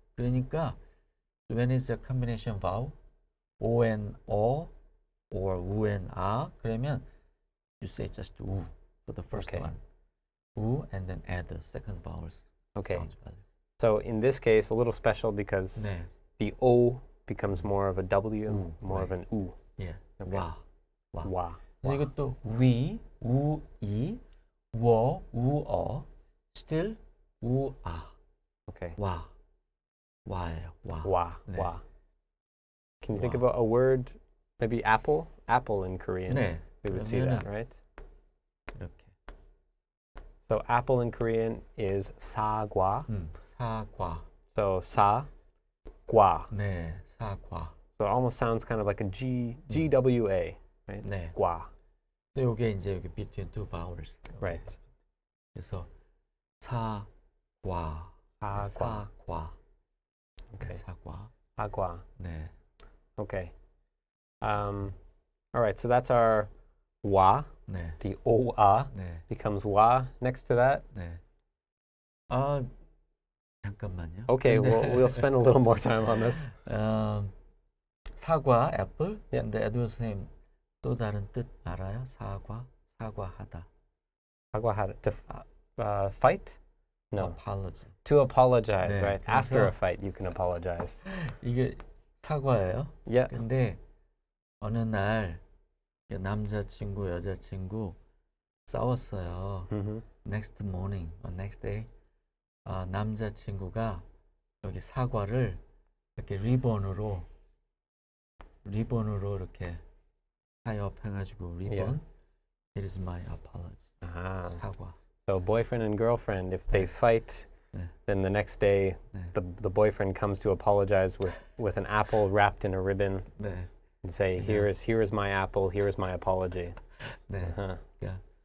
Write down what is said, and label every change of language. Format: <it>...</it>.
<ko>그러니까</ko> <en>when it's a combination vowel, O and O, or 우 and</en> <ko>그러면</ko> <en>you say just 우 for the first one. 우, and then add the second vowels. Okay. Sounds better. So in this case, a little special because</en> <ko>네.</ko> <en>the O becomes more of a W, more of right. an U. Yeah. Okay.</en> <ko>와.</ko> <en>Wa.</en> <ko>그래서 이것도 위, 우, 이, 워, 우어, still 우,</ko> <en>Okay.</en> <ko>와. 와예요. 와.</ko> <en>Wa.</en> <ko>네.</ko> <en>Wa. Can you think</en> <ko>와.</ko> <en>of a word? Maybe apple? Apple in Korean.</en> <ko>네.</ko> <en>We would see that, right?</en> <ko>이렇게.</ko> <en>So apple in Korean is 사과.</en> <ko>사과.</ko> <en>So 사, 과.</en> <ko>네. 사과.</ko> <en>So it almost sounds kind of like a GWA, right?</en> <ko>네. 과. 이게 이제 여기</ko> <en>between two vowels. Right.</en> <ko>그래서 사과. 사과. 사과.</ko> <en>Okay.</en> <ko>사과. 사과. 네.</ko> <en>Okay. All right, so that's our wa.</en> <ko>네.</ko> <en>The o-a</en> <ko>네.</ko> <en>becomes wa next to that.</en> <ko>네. 잠깐만요.</ko> <en>Okay, we'll spend a little more time on this.</en> <ko>사과, 애플.</ko> <en>Yeah.</en> <ko>근데 에듀 선생님 또 다른 뜻 알아요? 사과, 사과하다.</ko> <en>사과하다. To fight? No. Apology. To apologize, right?</en> <ko>그래서-</ko> <en>After a fight, you can apologize.</en> <ko>이게 사과예요.</ko> <en>Yeah.</en> <ko>근데 어느 날 남자친구, 여자친구 싸웠어요.</ko> <en>Next morning, or next day,</en> <ko>남자친구가 여기 사과를 이렇게 리본으로 이렇게 타협해가지고 리본.</ko> <en>Yeah. It is my apology. 사과. So boyfriend and girlfriend, if they fight,</en> <ko>네.</ko> <en>then the next day</en> <ko>네.</ko> <en>the boyfriend comes to apologize with an apple wrapped in a ribbon</en> <ko>네.</ko> <en>and say, here is my apple, here is my apology. 네. Yeah.</en>